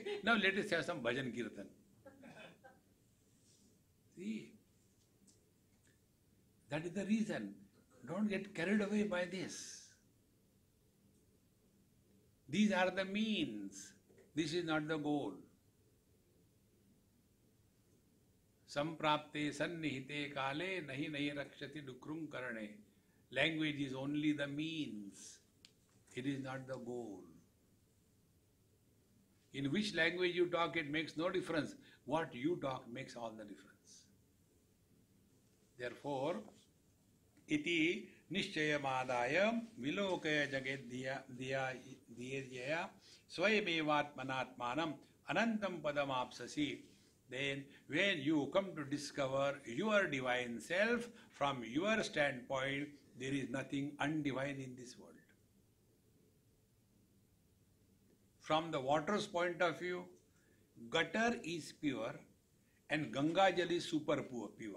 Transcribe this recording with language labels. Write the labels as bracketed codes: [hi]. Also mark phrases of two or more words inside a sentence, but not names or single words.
[en] Now let us have some [hi] भजन कीर्तन." [en] See, that is the reason. Don't get carried away by this. These are the means. This is not the goal. [sa] संप्राप्ते संनिहिते काले नहि नहि रक्षति डुकृञ् करणे. [en] Language is only the means. It is not the goal. In which language you talk, it makes no difference. What you talk makes all the difference. Therefore, [sa] इति निश्चयमादाय विलोकय जगद्धया स्वयमेवात्मनात्मानम् अनन्तं पदमाप्स्यसि. [en] Then when you come to discover your divine self, from your standpoint, there is nothing undivine in this world. From the water's point of view, gutter is pure and Ganga Jal is super pure.